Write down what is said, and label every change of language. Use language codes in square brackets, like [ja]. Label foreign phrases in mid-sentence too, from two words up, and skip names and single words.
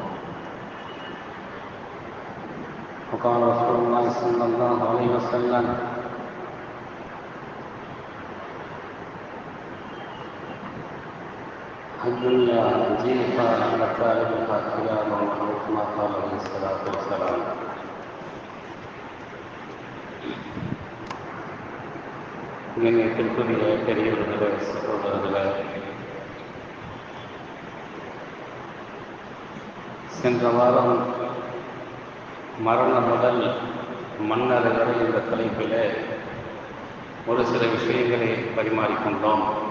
[ar] وقال رسول الله صلى الله عليه وسلم: الدنيا جيفة لطالبها كلاب الموت، كما قال عليه الصلاة والسلام. [ta] கண்ணியத்திற்குரிய பெரியவர்களே, சகோதரர்களே, சென்ற வாரம் மரணம் முதல் மன்னரை வரை என்ற தலைப்பிலே ஒரு சில விஷயங்களை பரிமாறிக்கொண்டோம்.